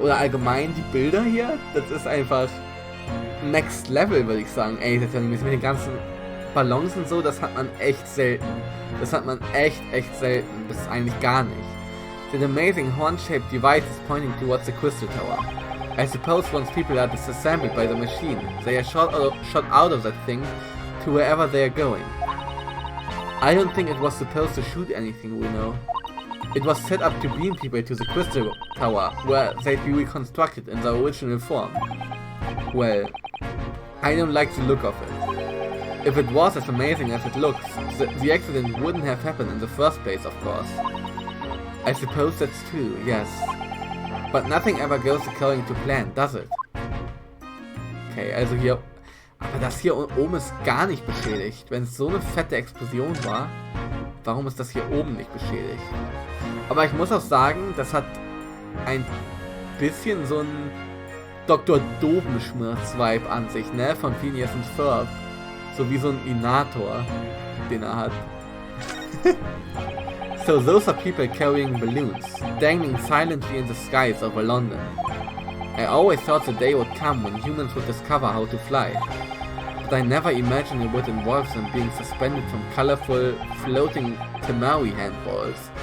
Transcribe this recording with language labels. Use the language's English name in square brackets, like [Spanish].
[German] Oder allgemein die Bilder hier? Das ist einfach Next Level, würde ich sagen. Ey, das mit den ganzen Ballons und so, das hat man echt selten. Das hat man echt selten. Das ist eigentlich gar nicht. [English] The amazing horn-shaped device is pointing towards the Crystal Tower. I suppose once people are disassembled by the machine, they are shot out of that thing to wherever they are going. I don't think it was supposed to shoot anything, we know. It was set up to beam people to the crystal tower, where they'd be reconstructed in their original form. Well, I don't like the look of it. If it was as amazing as it looks, the accident wouldn't have happened in the first place, of course. I suppose that's true, yes. But nothing ever goes according to plan, does it? [German] Okay, also hier... Aber das hier oben ist gar nicht beschädigt. Wenn es so eine fette Explosion war, warum ist das hier oben nicht beschädigt? Aber ich muss auch sagen, das hat ein bisschen so ein Dr. Dobenschmerz-Vibe an sich, ne? Von Phineas und Ferb. So wie so ein Inator, den er hat. [English] So those are people carrying balloons, dangling silently in the skies over London. I always thought the day would come when humans would discover how to fly. But I never imagined it would involve them being suspended from colorful, floating Tamari handballs.